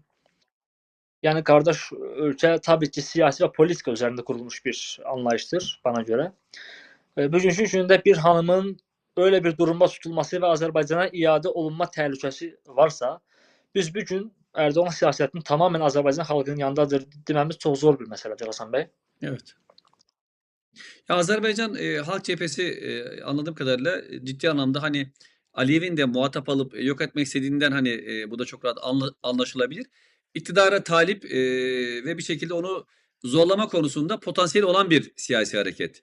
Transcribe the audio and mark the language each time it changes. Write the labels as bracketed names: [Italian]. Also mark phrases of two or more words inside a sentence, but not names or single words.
[Azerbaijani] Yəni qardaş ölkə təbii ki, siyasi və politika üzərində qurulmuş bir anlayışdır bana görə. Bugünkü gündə bir hanımın böyle bir durumda tutulması və Azərbaycana iade olunma təhlükəsi varsa, biz bu gün Erdoğan siyasətinin tamamen Azərbaycan xalqının yanındadır deməmiz çox zor bir məsələdir Hasan bəy. [Turkish] Evet. Ya Azerbaycan Halk Cephesi anladığım kadarıyla ciddi anlamda hani Aliyev'in de muhatap alıp yok etmek istediğinden hani bu da çok rahat anlaşılabilir. İktidara talip ve bir şekilde onu zorlama konusunda potansiyeli olan bir siyasi hareket.